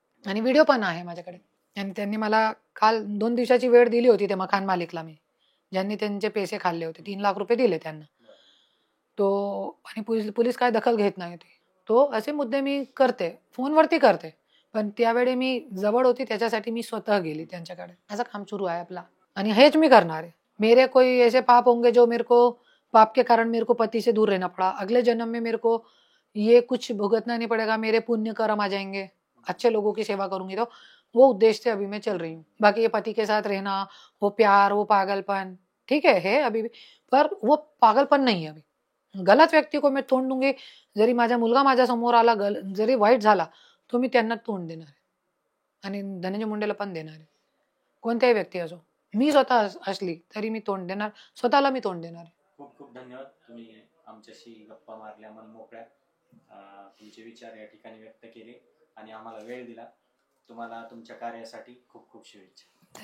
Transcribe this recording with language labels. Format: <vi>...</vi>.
<mr>आणि व्हिडिओ पण आहे माझ्याकडे. आणि त्यांनी मला काल 2 दिवसाची वेळ दिली होती त्या मकान मालिकला मी, ज्यांनी त्यांचे पैसे खाल्ले होते. 3 लाख रुपये दिले त्यांना. तो आणि पोलीस काय दखल घेत नाही होते. तो असे मुद्दे मी करते, फोनवरती करते. पण त्यावेळी मी जवळ होती त्याच्यासाठी मी स्वतः गेली त्यांच्याकडे. असं काम सुरू आहे आपला. आणि हेच मी करणार आहे.</mr> <hi>मेरे कोई ऐसे पाप होंगे जो मेरे को पाप के कारण मेरे को पति से दूर रहना पड़ा. अगले जन्म में मेरे को ये कुछ भुगतना नहीं पड़ेगा. मेरे पुण्य कर्म आ जाएंगे. अच्छे लोगों की सेवा करूंगी तो वो उद्देश्य से अभी मैं चल रही हूँ. बाकी ये पति के साथ रहना, वो प्यार, वो पागलपन ठीक है अभी भी, पर वो पागलपन नहीं है अभी. गलत व्यक्ती को मैं तोंड दूंगी.</hi> <mr>जरी माझा मुलगा माझ्या समोर आला, जरी वाईट झाला, तो मी त्यांना तोंड देणार आहे. आणि धनंजय मुंडेला पण देणार आहे. कोणत्याही व्यक्ती असो. मी स्वतः असली तरी मी तोंड देणार. स्वतःला मी तोंड देणार आहे. खूप खूप धन्यवाद. तुम्ही आमच्याशी गप्पा मारल्या, मन मोकळ्या तुमचे विचार या ठिकाणी व्यक्त केले आणि आम्हाला वेळ दिला. तुम्हाला तुमच्या कार्यासाठी खूप खूप शुभेच्छा.</mr>